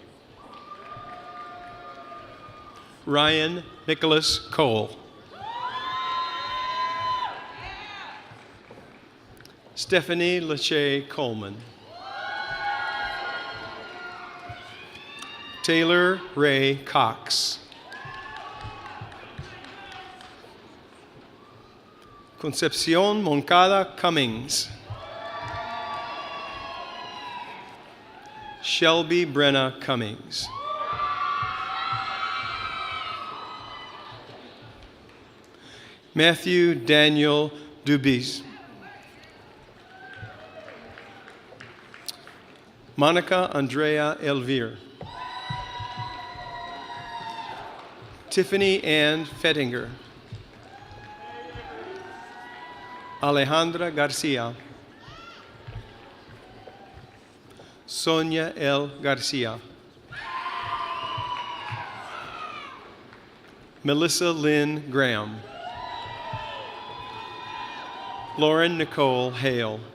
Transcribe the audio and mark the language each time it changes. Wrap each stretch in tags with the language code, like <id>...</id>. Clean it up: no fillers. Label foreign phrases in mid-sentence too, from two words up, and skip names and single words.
<en>Ryan Nicholas Cole. Stephanie Lachey Coleman. Taylor Ray Cox. Concepcion Moncada Cummings. Shelby Brenna Cummings. Matthew Daniel Dubis. Monica Andrea Elvire. Tiffany Ann Fettinger. Alejandra Garcia. Sonia L. Garcia. Melissa Lynn Graham. Lauren Nicole Hale.</en>